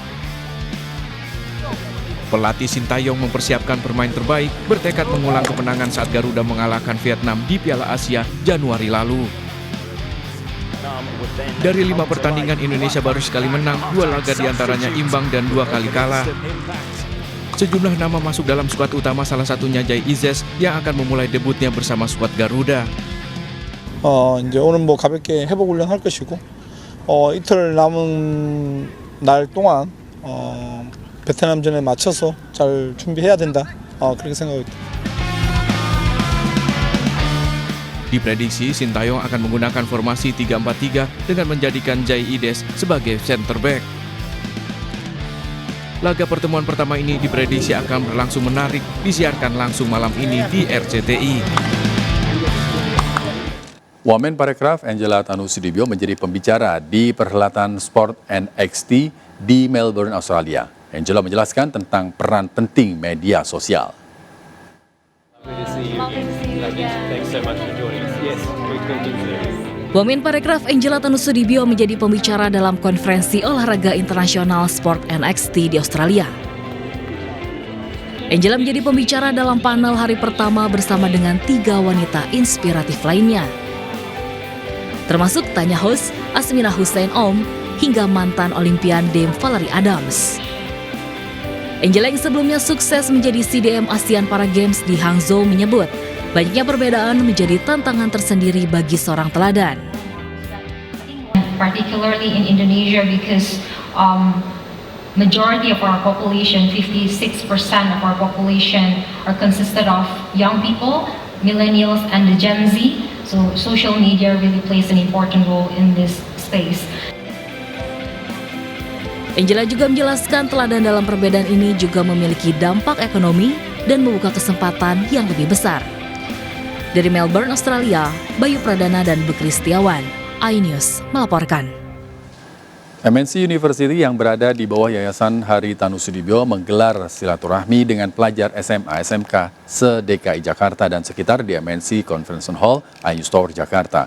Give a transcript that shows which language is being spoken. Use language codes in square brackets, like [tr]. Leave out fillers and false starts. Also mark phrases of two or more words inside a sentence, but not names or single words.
[id] Pelatih Sintayong mempersiapkan pemain terbaik, bertekad mengulang kemenangan saat Garuda mengalahkan Vietnam di Piala Asia Januari lalu. Dari 5 pertandingan, Indonesia baru sekali menang, 2 laga diantaranya imbang dan 2 kali kalah. Sejumlah nama masuk dalam skuad utama, salah satunya Jai Itzes yang akan memulai debutnya bersama skuad Garuda. [ko] 이제 오늘 가볍게 회복 훈련 할 것이고, 이틀 남은 날 동안 베트남전에 맞춰서 잘 준비해야 된다. 그렇게 생각합니다. [id] Diprediksi Sintayong akan menggunakan formasi 3-4-3 dengan menjadikan Jai Itzes sebagai center back. Laga pertemuan pertama ini diprediksi akan berlangsung menarik, disiarkan langsung malam ini di RCTI. Wamen Parekraf Angela Tanusudibyo menjadi pembicara di perhelatan Sport NXT di Melbourne, Australia. Angela menjelaskan tentang peran penting media sosial. [en] Thanks so much for joining us. Yes, we're going to [id] Womenparekraf Angela Tanusudibio menjadi pembicara dalam konferensi olahraga internasional Sport NXT di Australia. Angela menjadi pembicara dalam panel hari pertama bersama dengan 3 wanita inspiratif lainnya. Termasuk Tanya Hus, Asmina Hussein Om, hingga mantan Olimpian Dame Valerie Adams. Angela yang sebelumnya sukses menjadi CDM ASEAN Para Games di Hangzhou menyebut, banyaknya perbedaan menjadi tantangan tersendiri bagi seorang teladan. [en] Particularly in Indonesia because majority of our population, 56% of our population are consisted of young people, millennials and the Gen Z. So social media really plays an important role in this space. [id] Angela juga menjelaskan teladan dalam perbedaan ini juga memiliki dampak ekonomi dan membuka kesempatan yang lebih besar. Dari Melbourne, Australia, Bayu Pradana dan Bukri Setiawan, iNews melaporkan. MNC University yang berada di bawah Yayasan Hari Tanusudibio menggelar silaturahmi dengan pelajar SMA SMK se-DKI Jakarta dan sekitar di MNC Conference Hall, iNews Tower, Jakarta.